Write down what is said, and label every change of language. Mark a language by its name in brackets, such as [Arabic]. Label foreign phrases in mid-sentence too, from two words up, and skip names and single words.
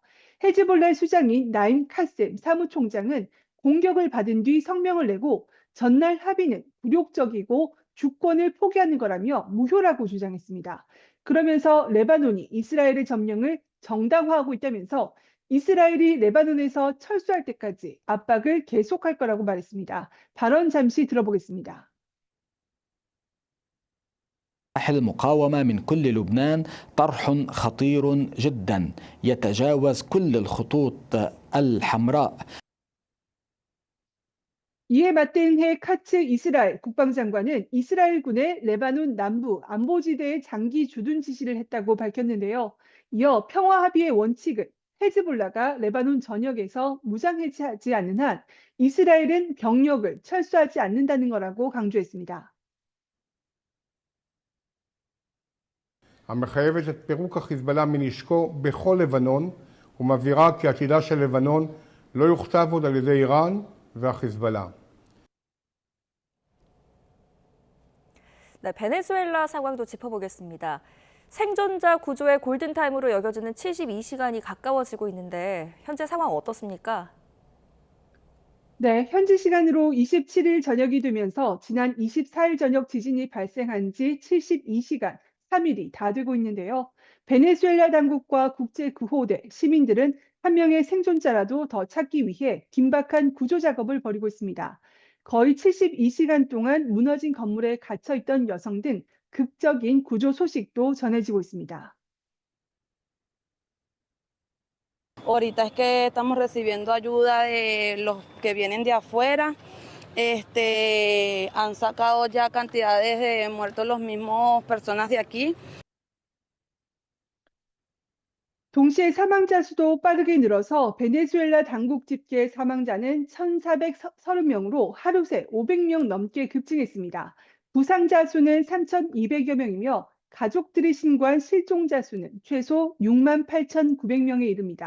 [Korean] 헤즈볼라의 수장인 나임 카셈 사무총장은 공격을 받은 뒤 성명을 내고 전날 합의는 굴욕적이고 주권을 포기하는 거라며 무효라고 주장했습니다. 그러면서 레바논이 이스라엘의 점령을 정당화하고 있다면서 이스라엘이 레바논에서 철수할 때까지 압박을 계속할 거라고 말했습니다. 발언 잠시 들어보겠습니다. [Arabic] المقاومة من كل لبنان طرح خطير جدا يتجاوز كل الخطوط الحمراء. [Korean] 이에 맞대응해 카츠 이스라엘 국방장관은 이스라엘군의 레바논 남부 안보지대에 장기 주둔 지시를 했다고 밝혔는데요. 이어 평화 합의의 원칙은 헤즈볼라가 레바논 전역에서 무장 해제하지 않는 한 이스라엘은 병력을 철수하지 않는다는 거라고 강조했습니다. [Hebrew] המחייבת את פירוק החיזבאללה מנשקו בכל לבנון ומבהירה כי עתידה של לבנון לא יוכתב עוד על ידי איראן והחיזבאללה. [Korean] 네, 베네수엘라 상황도 짚어보겠습니다. 생존자 구조의 골든타임으로 여겨지는 72시간이 가까워지고 있는데 현재 상황 어떻습니까? 네, 현지 시간으로 27일 저녁이 되면서 지난 24일 저녁 지진이 발생한 지 72시간, 3일이 다 되고 있는데요. 베네수엘라 당국과 국제구호대, 시민들은 한 명의 생존자라도 더 찾기 위해 긴박한 구조 작업을 벌이고 있습니다. 거의 72시간 동안 무너진 건물에 갇혀 있던 여성 등 극적인 구조 소식도 전해지고 있습니다. [Spanish] Ahorita es que estamos recibiendo ayuda de los que vienen de afuera. Han sacado ya cantidades de muertos los mismos personas de aquí. [Korean] 동시에 사망자 수도 빠르게 늘어서 베네수엘라 당국 집계 사망자는 1,430명으로 하루 새 500명 넘게 급증했습니다. 부상자 수는 3,200여 명이며 가족들이 신고한 실종자 수는 최소 68,900명에 이릅니다.